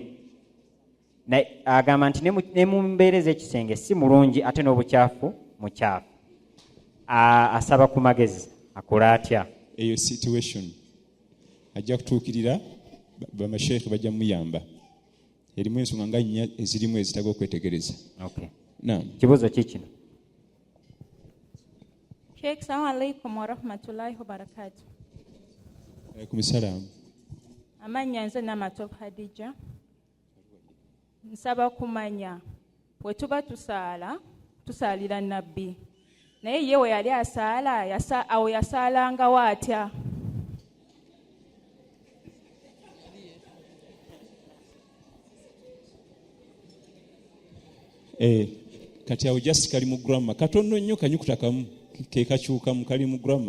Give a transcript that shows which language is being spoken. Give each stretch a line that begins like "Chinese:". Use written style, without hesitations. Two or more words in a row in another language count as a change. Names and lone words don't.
Ganda: Agamba nti ne mu mbeera ez'ekisenge si mulungi ate n'obukyafu mukyafu, asaba ku magezi. Akola atya eyo situation? Ajja kutuukirira, bamasheekhe bajja muyamba. Erimu ensonga nga nnya ezirimu ezitaga okwetegereza. Okay. Naam. Kibuuzo kikino. Sheikh,
Arabic: سلام عليكم ورحمة الله وبركاته. عليكم السلام.
Ganda: Amanya nze Namatov Hadija. Nsaba kumanya bwe tuba tusaalira Nabbi, naye ye we yali asaala awo yasaalanga watya? Kati awo just kali mu grammar katono nnyo, kanyukuta kamu ke kakyukamu, kali mu grammar.